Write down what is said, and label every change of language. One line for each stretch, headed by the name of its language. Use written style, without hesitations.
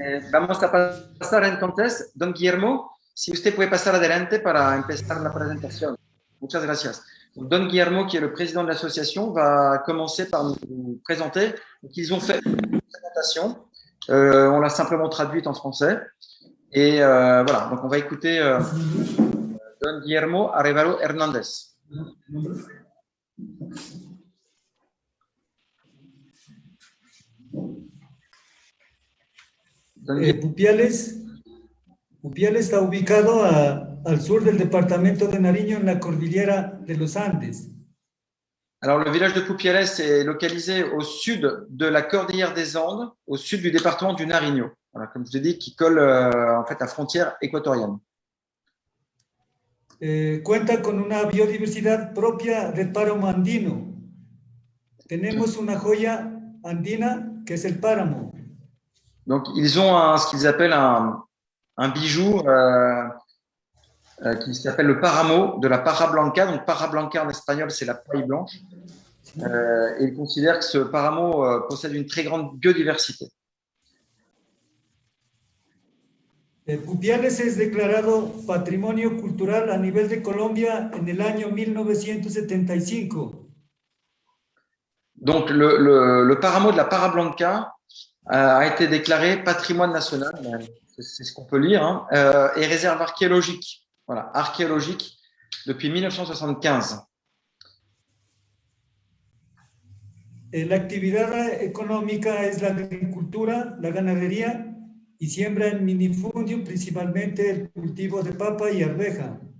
Spanish: Vamos a pasar entonces, don Guillermo, si usted puede pasar adelante para empezar la presentación. Muchas gracias.
French: Don Guillermo, qui est le président de l'association, va commencer par nous présenter. Donc, ils ont fait une présentation. On l'a simplement traduite en français. Et voilà, donc on va écouter Don Guillermo Arévalo Hernández.
Spanish: Pupiales está ubicado al sur del departamento de Nariño, en la cordillera de los Andes.
French: Alors, le village de Pupiales est localisé au sud de la cordillère des Andes, au sud du département du Nariño. Voilà, comme je l'ai dit, qui colle en fait à la frontière équatorienne.
Spanish: Cuenta con una biodiversidad propia del páramo andino. Tenemos una joya andina que es el páramo.
French: Donc, ils ont ce qu'ils appellent un bijou qui s'appelle le páramo de la Parra Blanca. Donc, Parra Blanca en espagnol, c'est la paille blanche. Et ils considèrent que ce páramo possède une très grande biodiversité.
Spanish: Pupiales es declarado patrimonio cultural a nivel de Colombia en el año 1975.
French: Donc, le páramo de la Parra Blanca a été déclaré patrimoine national, c'est ce qu'on peut lire, hein, et réserve archéologique. Voilà, archéologique depuis 1975.
Spanish: La actividad económica es la agricultura, la ganadería y siembra en minifundio, principalmente el cultivo de papa y arveja.